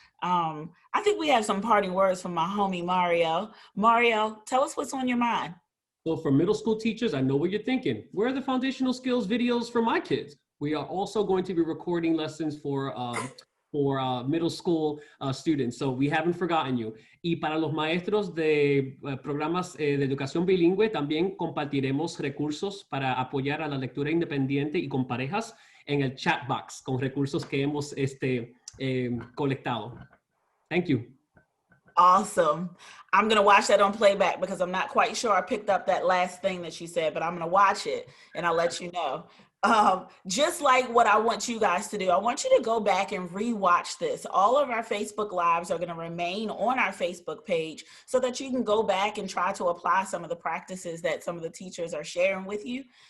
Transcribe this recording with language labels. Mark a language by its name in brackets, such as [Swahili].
[English] I think we have some parting words from my homie, Mario. Mario, tell us what's on your mind. So for middle school teachers, I know what you're thinking. Where are the foundational skills videos for my kids? We are also going to be recording lessons for middle school students. So we haven't forgotten you. [Spanish] Y para los maestros de programas de educación bilingüe, también compartiremos recursos para apoyar a la lectura independiente y con parejas en el chat box con recursos que hemos colectado. [English] Thank you. Awesome. I'm going to watch that on playback because I'm not quite sure I picked up that last thing that you said, but I'm going to watch it and I'll let you know. Just like what I want you guys to do, I want you to go back and rewatch this. All of our Facebook Lives are going to remain on our Facebook page so that you can go back and try to apply some of the practices that some of the teachers are sharing with you.